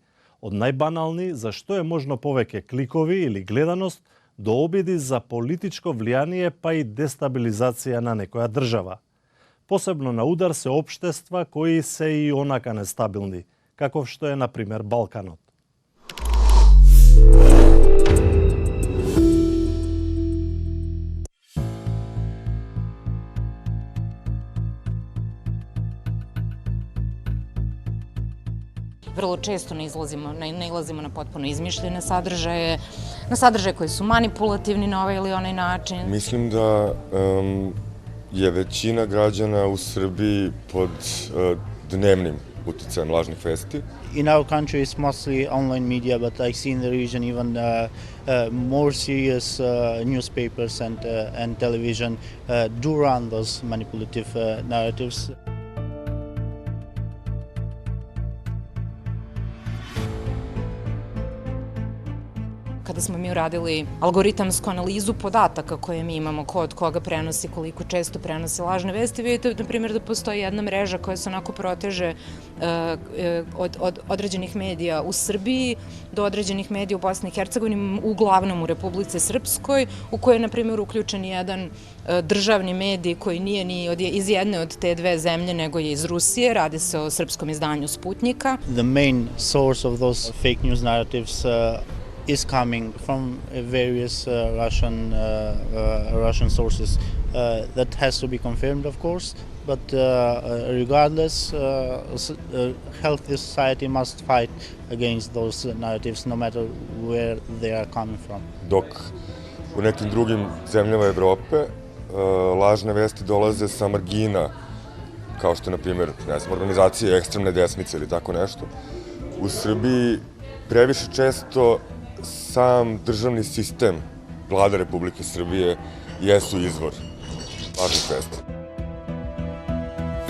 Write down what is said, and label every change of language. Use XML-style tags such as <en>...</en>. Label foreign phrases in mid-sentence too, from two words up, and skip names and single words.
<mk>Од најбанални, за што е можно повеќе кликови или гледаност, до обиди за политичко влијание па и дестабилизација на некоја држава. Посебно на удар се општества кои се и онака нестабилни, каков што е, например, Балканот.</mk> <sr>Vrlo često nailazimo na potpuno izmišljene sadržaje, na sadržaje koji su manipulativni na ovaj ili onaj način. Mislim da je većina građana u Srbiji pod dnevnim uticajem lažnih vesti.</sr> <en>In our country it's mostly online media, but I see in the region even more serious newspapers and television do run those manipulative narratives.</en> <sr>Kada smo mi uradili algoritamsku analizu podataka koje mi imamo, ko od koga prenosi, koliko često prenosi lažne vesti, vidite, na primjer, da postoji jedna mreža koja se onako proteže od određenih medija u Srbiji do određenih medija u Bosni i Hercegovini, uglavnom u Republici Srpskoj, u kojoj je, na primjer, uključen jedan državni medij koji nije ni iz jedne od te dve zemlje, nego je iz Rusije. Radi se o srpskom izdanju Sputnika.</sr> <en>The main source of those fake news narratives is coming from various Russian sources. That has to be confirmed, of course, but regardless, healthy society must fight against those narratives, no matter where they are coming from.</en> <sr>Dok u nekim drugim zemljama Evrope lažne vesti dolaze sa margina, kao što je, na primjer, organizacije ekstremne desnice ili tako nešto, u Srbiji previše često sam državni sistem Vlada Republike Srbije jesu izvor lažnih vesti.</sr>